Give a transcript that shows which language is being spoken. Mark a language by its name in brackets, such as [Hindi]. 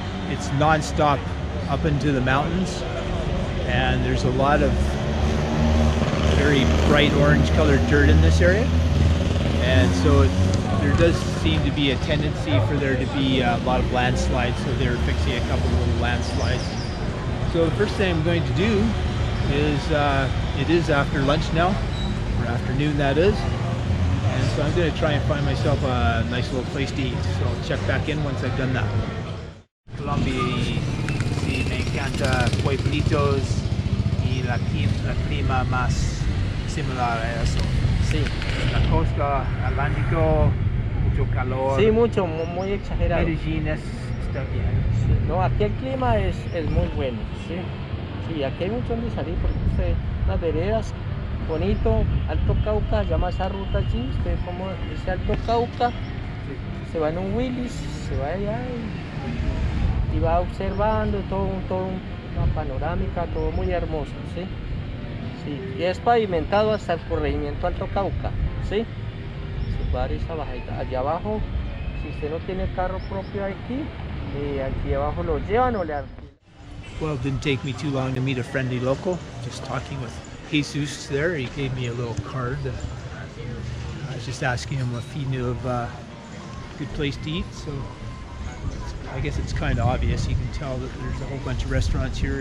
[English] It's non-stop up into the mountains, and there's a lot of very bright orange colored dirt in this area, and so there does seem to be a tendency for there to be a lot of landslides, so they're fixing a couple of little landslides. So the first thing I'm going to do is, it is after lunch now, or afternoon that is, and so I'm going to try and find myself a nice little place to eat. So I'll check back in once I've done that. [Spanish] Colombia, sí, me encanta pueblitos y la clima más similar a eso. Sí, la costa atlántico, calor. Sí, mucho, muy exagerado. Medellín está bien. Sí, no, aquí el clima es muy bueno, ¿sí? Sí, aquí hay mucho donde salir porque usted, unas veredas, bonito, Alto Cauca, llama esa ruta allí, usted como dice Alto Cauca, se va en un Willis, se va allá y va observando todo una panorámica, todo muy hermoso, ¿sí? Sí, y es pavimentado hasta el corregimiento Alto Cauca, ¿sí? Se va a esa bajada, allá abajo, si usted no tiene carro propio aquí, aquí abajo lo llevan o le alquilan. [English] Well, it didn't take me too long to meet a friendly local. Just talking with Jesus there, he gave me a little card. I was just asking him if he knew of a good place to eat. So I guess it's kind of obvious. You can tell that there's a whole bunch of restaurants here.